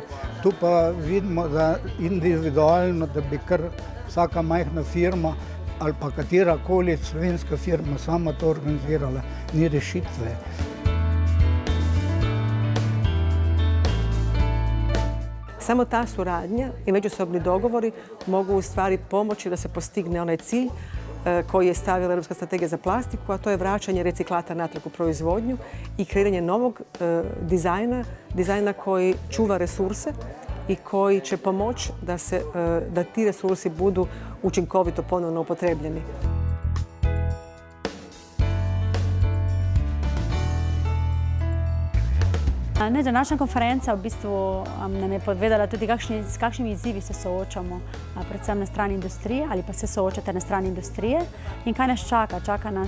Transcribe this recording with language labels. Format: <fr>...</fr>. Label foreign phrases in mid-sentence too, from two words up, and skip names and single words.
<sl>Tu pa vidimo, da individualno, da bi kar vsaka majhna firma ali pa katerakoli slovenska firma sama to organizirala, ni rešitve.</sl> <hr>Samo ta suradnja i međusobni dogovori mogu u stvari pomoći da se postigne onaj cilj koji je stavila Europska strategija za plastiku, a to je vraćanje reciklata natrag u proizvodnju i kreiranje novog dizajna koji čuva resurse i koji će pomoći da ti resursi budu učinkovito ponovno upotrebljeni.</hr> <sl>Današnja konferenca v bistvu nam je povedala tudi, s kakšnimi izzivi se soočamo, predvsem na strani industrije ali pa se soočate na strani industrije in kaj nas čaka.</sl>